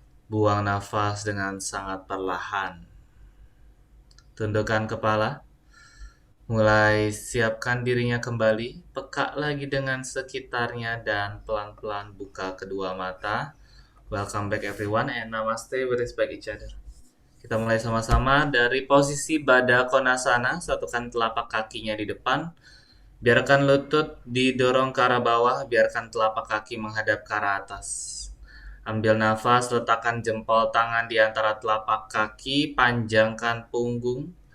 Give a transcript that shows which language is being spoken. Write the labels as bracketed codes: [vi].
[id] Buang nafas dengan sangat perlahan. Tundukkan kepala. Mulai siapkan dirinya kembali, peka lagi dengan sekitarnya dan pelan-pelan buka kedua mata. [en] Welcome back everyone and namaste, we respect each other. [id] Kita mulai sama-sama dari posisi Baddha Konasana, satukan telapak kakinya di depan. Biarkan lutut didorong ke arah bawah, biarkan telapak kaki menghadap ke arah atas. Ambil nafas, letakkan jempol tangan di antara telapak kaki, panjangkan punggung.